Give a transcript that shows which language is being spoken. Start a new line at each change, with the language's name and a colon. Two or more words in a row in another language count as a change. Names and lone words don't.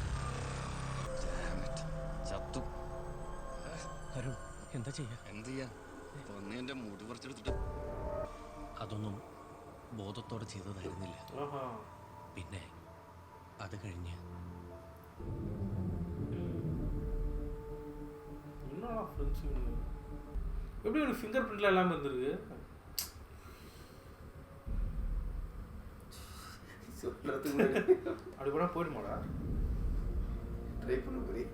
Malayalam: ചത്തു. അരുൺ, എന്താ ചെയ്യാ? എന്ത് ചെയ്യാ? പൊന്നെ എന്റെ മുടി പറിച്ചെടുത്തിട്ട്. അതൊന്നും ബോധത്തോടെ ചെയ്തതായിരുന്നില്ല. പിന്നെ അത് കഴിഞ്ഞ്
Tamil: என்னடா ஃப்ரெண்ட்ஸ் எப்படி ஒரு
English: finger printla
Tamil: எல்லாம் இருந்திருக்கு? அப்படி கூட போயிடுமாடா? ட்ரை பண்ண போறீங்க?